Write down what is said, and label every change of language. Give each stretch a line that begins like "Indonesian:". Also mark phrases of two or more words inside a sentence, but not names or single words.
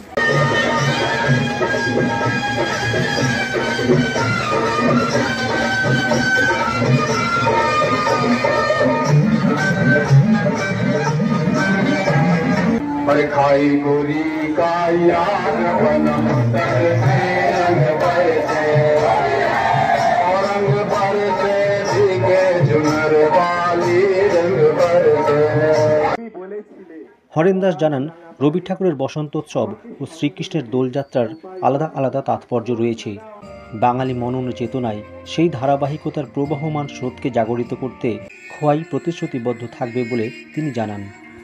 Hindi: खाई गोरी का यार बनम तर है रंग बरसे और रंग बरसे भीगे झुमर वाली रंग बरसे।
Bangla: হরেন দাস জানান, রবি ঠাকুরের বসন্তোৎসব ও শ্রীকৃষ্ণের দোলযাত্রার আলাদা আলাদা তাৎপর্য রয়েছে। বাঙালি মনন চেতনায় সেই ধারাবাহিকতার প্রবাহমান স্রোতকে জাগরিত করতে খোয়াই প্রতিশ্রুতিবদ্ধ থাকবে বলে তিনি জানান।